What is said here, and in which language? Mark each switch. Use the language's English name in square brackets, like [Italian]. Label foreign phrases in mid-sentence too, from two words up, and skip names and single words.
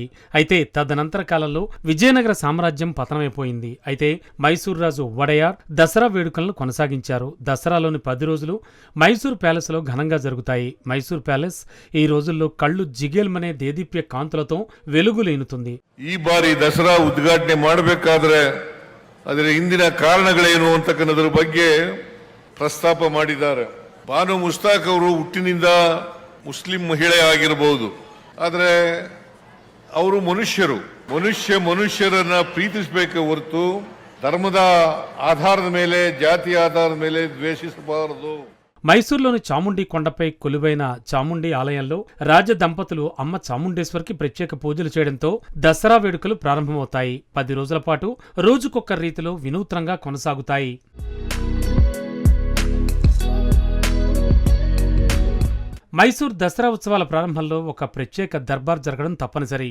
[Telugu] అయితే తదనంతర కాలంలో విజయనగర సామ్రాజ్యం పతనమైపోయింది. అయితే మైసూరు రాజు వడయార్ దసరా వేడుకలను కొనసాగించారు. దసరాలోని 10 రోజులు మైసూరు ప్యాలెస్లో ఘనంగా జరుగుతాయి. మైసూరు ప్యాలెస్ ఈ రోజుల్లో కళ్ళు జిగేల్మనే దేదీప్య ಕಾಂತುಲతో వెలుగులేనుతుంది. [Kannada] ಈ ಬಾರಿ ದಸರಾ ಉದ್ಘಾಟನೆ ಮಾಡಬೇಕಾದ್ರೆ ಅದರ ಹಿಂದಿನ ಕಾರಣಗಳೇನು ಅಂತಕ್ಕನ್ನದರ ಬಗ್ಗೆ ಪ್ರಸ್ತಾಪ ಮಾಡಿದ್ದಾರೆ. ಬಾನು ಮುಸ್ತಾಕ್ ಅವರು ಹುಟ್ಟಿನಿಂದ ಮುಸ್ಲಿಂ ಮಹಿಳೆ ಆಗಿರಬಹುದು, ಆದರೆ ಅವರು ಮನುಷ್ಯರನ್ನ ಪ್ರೀತಿಸಬೇಕೆ ಹೊರತು ಧರ್ಮದ ಆಧಾರದ ಮೇಲೆ ಜಾತಿ ಆಧಾರದ ಮೇಲೆ ದ್ವೇಷಿಸಬಾರದು. [Telugu] మైసూర్లోని చాముండి కొండపై కొలువైన చాముండి ఆలయంలో రాజ దంపతులు అమ్మ చాముండేశ్వరికి ప్రత్యేక పూజలు చేయడంతో దసరా వేడుకలు ప్రారంభమవుతాయి. 10 రోజుల పాటు రోజుకొక్క రీతిలో వినూత్నంగా కొనసాగుతాయి. మైసూర్ దసరా ఉత్సవాల ప్రారంభంలో ఒక ప్రత్యేక దర్బార్ జరగడం తప్పనిసరి.